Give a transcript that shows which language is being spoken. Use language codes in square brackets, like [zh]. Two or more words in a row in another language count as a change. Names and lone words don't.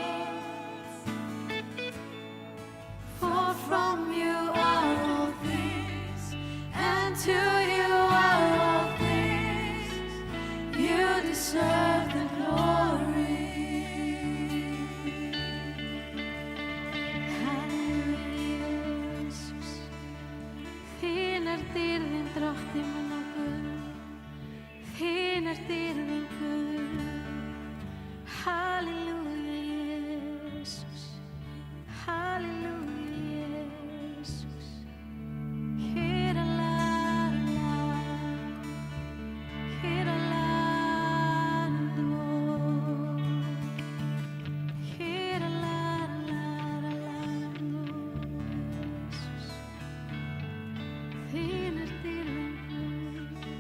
[en] For from you are all things, and to you are all things. You deserve the glory. Halleluja, Jesus. [is] Þín dýrðin, Drottinn minn og Guð. Þín dýrðin, Guð. [en] Halleluja, Jesus. Halleluja, Jesus. Hira la la, hira la do, hira la la la do, Jesus. [is] Þín dýrðin, Guð.